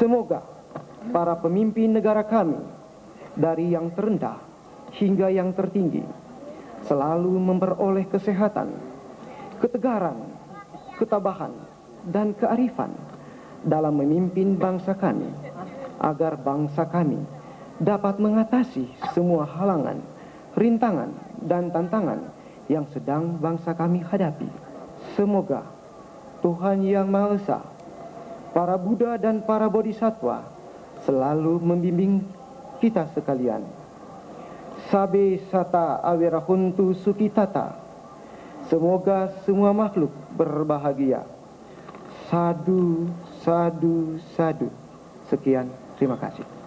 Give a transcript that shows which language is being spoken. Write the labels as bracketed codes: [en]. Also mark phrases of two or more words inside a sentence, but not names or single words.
[id] Semoga para pemimpin negara kami, dari yang terendah hingga yang tertinggi, selalu memperoleh kesehatan, ketegaran, ketabahan, dan kearifan dalam memimpin bangsa kami, agar bangsa kami dapat mengatasi semua halangan, rintangan, dan tantangan yang sedang bangsa kami hadapi. Semoga Tuhan Yang Maha Esa, para Buddha dan para Bodhisattva selalu membimbing kita sekalian. [pi] Sabe sata awirahuntu sukitata. [id] Semoga semua makhluk berbahagia. [pi] Sadu, sadu, sadu. [id] Sekian, terima kasih.